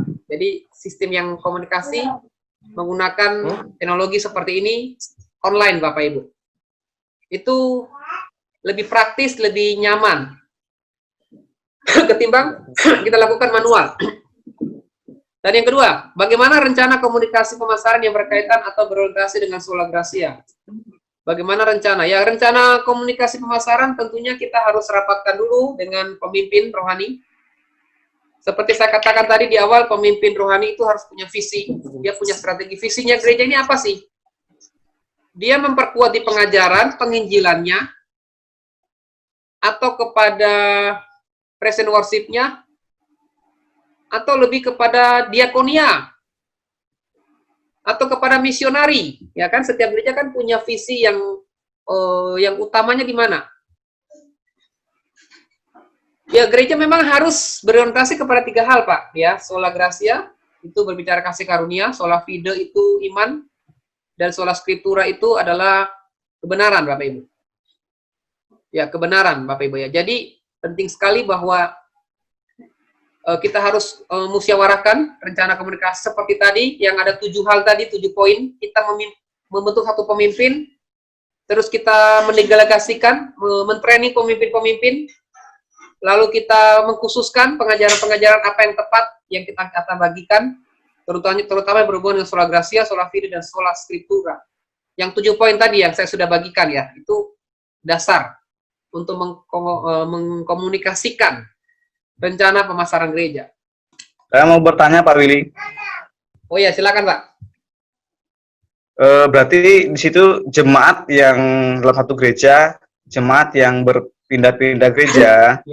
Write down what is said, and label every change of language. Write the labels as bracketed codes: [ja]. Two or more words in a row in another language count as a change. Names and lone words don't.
[id] Jadi sistem yang komunikasi menggunakan teknologi seperti ini online, Bapak Ibu. Itu lebih praktis, lebih nyaman ketimbang kita lakukan manual. Dan yang kedua, bagaimana rencana komunikasi pemasaran yang berkaitan atau berorientasi dengan [la] sola gratia? [id] Bagaimana rencana? Ya, rencana komunikasi pemasaran tentunya kita harus rapatkan dulu dengan pemimpin rohani. Seperti saya katakan tadi di awal, pemimpin rohani itu harus punya visi. Dia punya strategi. Visinya gereja ini apa sih? Dia memperkuat di pengajaran, penginjilannya, atau kepada [en] present worship- [id] nya, atau lebih kepada diakonia, atau kepada misionari, ya kan? Setiap gereja kan punya visi yang utamanya di mana? Ya, gereja memang harus berorientasi kepada 3 hal, Pak. Ya, [la] sola gratia [id] itu berbicara kasih karunia, [la] sola fide [id] itu iman, dan [la] sola scriptura [id] itu adalah kebenaran, Bapak Ibu. Ya, kebenaran, Bapak Ibu ya. Jadi penting sekali bahwa kita harus musyawarahkan rencana komunikasi seperti tadi, yang ada 7 hal tadi, 7 poin. Kita membentuk satu pemimpin, terus kita mendelegasikan, mentraining pemimpin-pemimpin, lalu kita mengkhususkan pengajaran-pengajaran apa yang tepat yang kita akan bagikan, terutama berhubungan dengan [la] sola gratia, sola fide, [id] dan [la] sola scriptura. [id] Yang 7 poin tadi yang saya sudah bagikan ya, itu dasar untuk mengkomunikasikan rencana pemasaran gereja. Saya mau bertanya Pak Willy. Oh ya, silakan Pak. Berarti di situ jemaat yang dalam satu gereja, jemaat yang berpindah-pindah gereja,